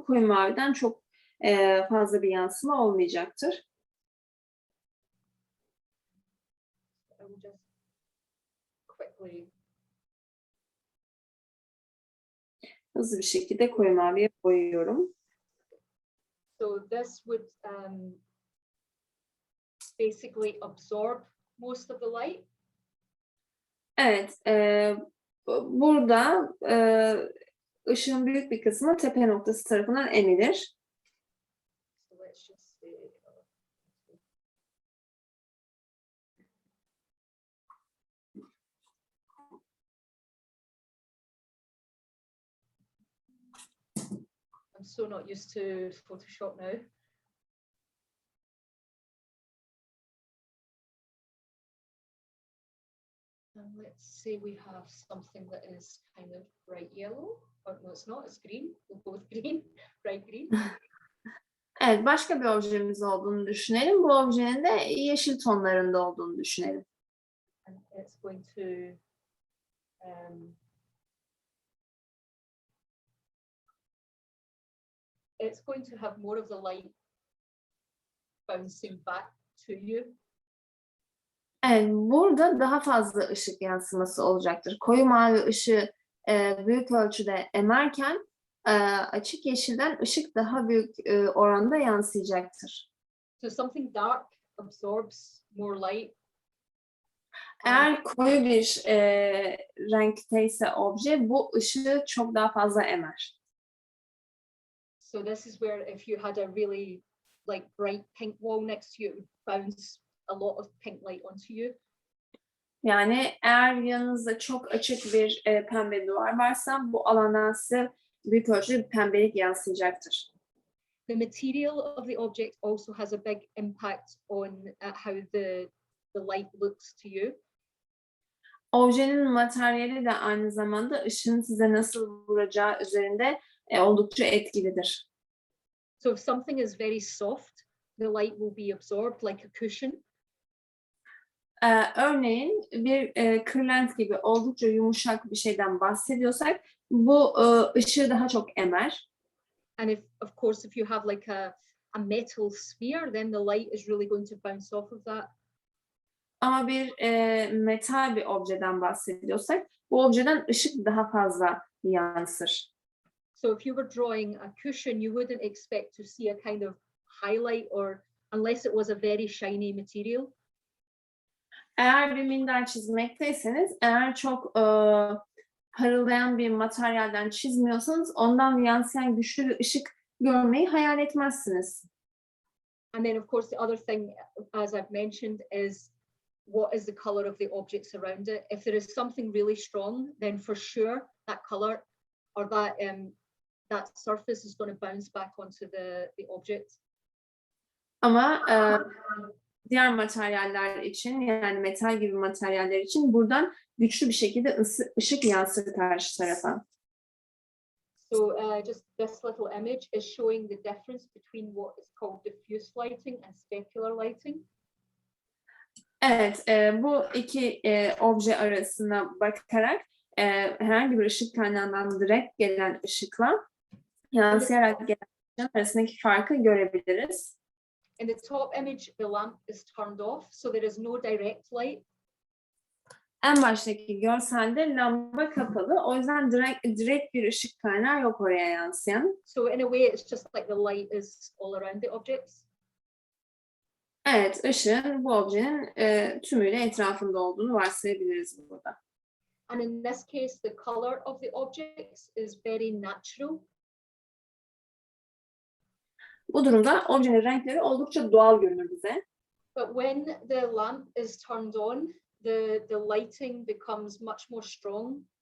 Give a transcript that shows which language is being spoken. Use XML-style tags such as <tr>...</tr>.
<tr>Koyu maviden çok fazla bir yansıma olmayacaktır.</tr> <en>I will just quickly.</en> <tr>Hızlı bir şekilde koyu maviye boyuyorum.</tr> <en>So this would basically absorb most of the light.</en> <tr>Evet, burada ışığın büyük bir kısmı tepe noktası tarafından emilir.</tr> <en>So let's just say, I'm so not used to Photoshop now. And let's say we have something that is kind of bright yellow. Or no, it's not, it's green. We'll go with green, bright green.</en> <tr>Evet, başka bir objemiz olduğunu düşünelim. Bu objenin de yeşil tonlarında olduğunu düşünelim.</tr> <en>And it's going to it's going to have more of the light bouncing back to you.</en> <tr>Evet, burada daha fazla ışık yansıması olacaktır. Koyu mavi ışığı büyük ölçüde emerken açık yeşilden ışık daha büyük oranda yansıyacaktır.</tr> <en>So something dark absorbs more light.</en> <tr>Eğer koyu bir renkteyse obje bu ışığı çok daha fazla emer.</tr> <en>So this is where if you had a really like bright pink wall next to you, it would bounce a lot of pink light onto you.</en> <tr>Yani eğer yanınızda çok açık bir pembe duvar varsa bu alandan size büyük ölçüde bir pembelik yansıyacaktır.</tr> <en>The material of the object also has a big impact on how the light looks to you.</en> <tr>Objenin materyali de aynı zamanda ışığın size nasıl vuracağı üzerinde oldukça etkilidir.</tr> <en>So if something is very soft, the light will be absorbed like a cushion.</en> <tr>Örneğin bir kırlent gibi oldukça yumuşak bir şeyden bahsediyorsak bu ışığı daha çok emer.</tr> <en>And if, of course, if you have like a metal sphere, then the light is really going to bounce off of that.</en> <tr>Ama bir metal bir objeden bahsediyorsak bu objeden ışık daha fazla yansır.</tr> <en>So if you were drawing a cushion, you wouldn't expect to see a kind of highlight or unless it was a very shiny material.</en> <tr>Eğer bir minder çizmekteyseniz, eğer çok parıldayan bir materyalden çizmiyorsanız ondan yansıyan güçlü bir ışık görmeyi hayal etmezsiniz.</tr> <en>And then, of course, the other thing, as I've mentioned, is what is the color of the objects around it. If there is something really strong, then for sure that color or that surface is going to bounce back onto the object.</en> <tr>Ama diğer materyaller için, yani metal gibi materyaller için buradan güçlü bir şekilde ışık yansır karşı tarafa.</tr> <en>So just this little image is showing the difference between what is called diffuse lighting and specular lighting.</en> <tr>Evet, bu iki obje arasına bakarak herhangi bir ışık kaynağından direkt gelen ışıkla yansıyarak gelen ışığın arasındaki farkı görebiliriz.</tr> <en>In the top image, the lamp is turned off, so there is no direct light.</en> <tr>En baştaki görselde lamba kapalı. O yüzden direkt bir ışık kaynağı yok oraya yansıyan.</tr> <en>So in a way, it's just like the light is all around the objects.</en> <tr>Evet, ışığın bu objenin tümüyle etrafında olduğunu varsayabiliriz burada.</tr> <en>And in this case, the color of the objects is very natural.</en> <tr>Bu durumda objenin renkleri oldukça doğal görünür bize.</tr> <en>But when the lamp is turned on, the lighting becomes much more strong.</en>